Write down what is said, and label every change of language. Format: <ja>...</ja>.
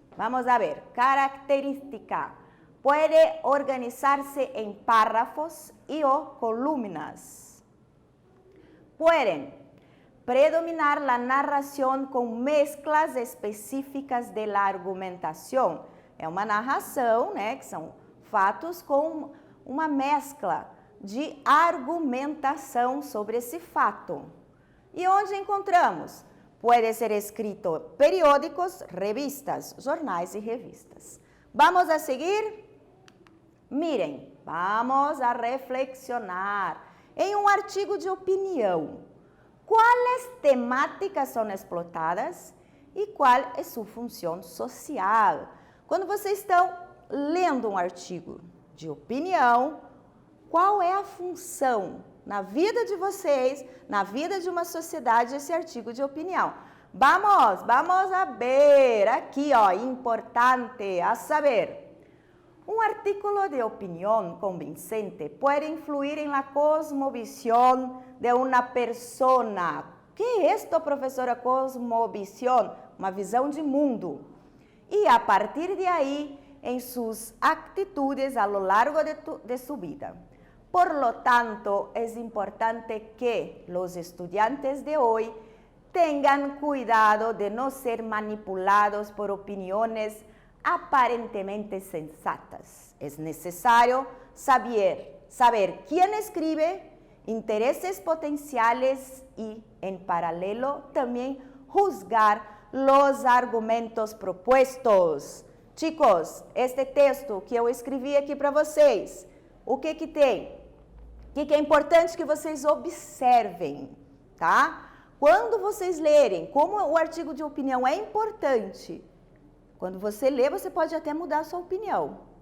<es>Vamos a ver, característica. Puede organizarse en párrafos y o columnas. Pueden predominar la narración con mezclas específicas de la argumentación.</es> <pt>É uma narração, né, que são fatos com uma mescla de argumentação sobre esse fato. E onde encontramos?</pt> <es>Puede ser escrito periódicos, revistas,</es> <pt>jornais e revistas.</pt> <es>Vamos a seguir? Miren, vamos a reflexionar.</es> <pt>Em um artigo de opinião, quais temáticas são explotadas e qual é sua função social? Quando vocês estão lendo um artigo de opinião, qual é a função na vida de vocês, na vida de uma sociedade, esse artigo de opinião?</pt> <es>Vamos a ver aqui, ó, importante a saber. Un artículo de opinión convincente puede influir en la cosmovisión de una persona. ¿Qué es esto, profesora?</es> <pt>Cosmovisión, uma visão de mundo.</pt> <es>Y a partir de ahí, en sus actitudes a lo largo de su vida. Por lo tanto, es importante que los estudiantes de hoy tengan cuidado de no ser manipulados por opiniones aparentemente sensatas. Es necesario saber quién escribe, intereses potenciales y, en paralelo, también juzgar los argumentos propuestos.</es> <pt>Chicos, este texto que eu escrevi aqui para vocês, o que que tem? O que é importante que vocês observem, tá? Quando vocês lerem, como o artigo de opinião é importante, quando você lê, você pode até mudar a sua opinião.</pt>